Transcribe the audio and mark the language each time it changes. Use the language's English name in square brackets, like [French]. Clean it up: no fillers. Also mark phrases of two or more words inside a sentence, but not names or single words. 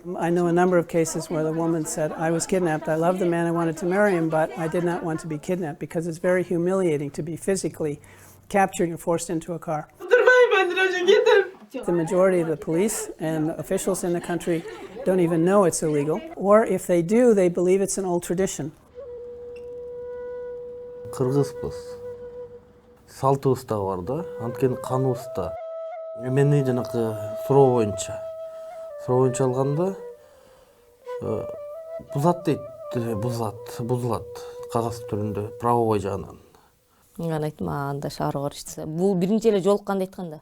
[English] I know a number of cases where the woman said, I was kidnapped, I love the man, I wanted to marry him, but I did not want to be kidnapped, because it's very humiliating to be physically captured and forced into a car. The majority of the police and officials in the country don't even know it's illegal, or if they do, they believe it's an old tradition. [Kyrgyz] Kyrgyzбыз. Салтыбыз да бар да, анткени каныбыз да. Мени жанакы суроо боюнча алганда бузат дейт, бузулат кагаз түрүндө правовой жагынан. Мен айттым, анда шаар карышты. Бул биринчи эле жолукканда айтканда.